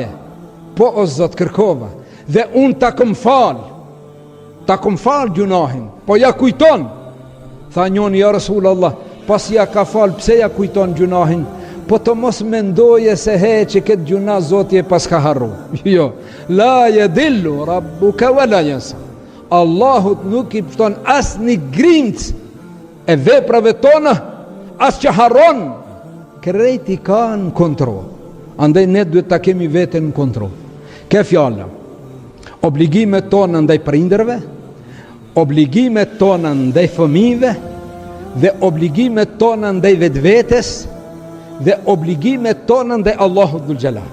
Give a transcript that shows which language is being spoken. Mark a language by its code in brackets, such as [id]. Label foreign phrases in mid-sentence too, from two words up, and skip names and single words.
[sq] Po o Zot kërkova. Dhe unë ta këm fal gjunahin. Po ja kujton. Tha njoni ja Rasulullah, pas ja ka fal, pse ja kujton gjunahin? Po të mos mendoje se që këtë gjuna Zoti e pas ka harru. Jo. [ar] لا يضل ربك ولا ينسى. [sq] Allahut nuk i pështon as një grimc e veprave tona, as që harron, krejt i ka në kontrol. Andaj ne duhet ta kemi veten në kontrol. Ke fjalla, obligimet tona ndaj prindërve, obligimet tona ndaj fëmijëve, dhe obligimet tona ndaj vetvetes, dhe obligimet tona ndaj Allahut dhul xhelal.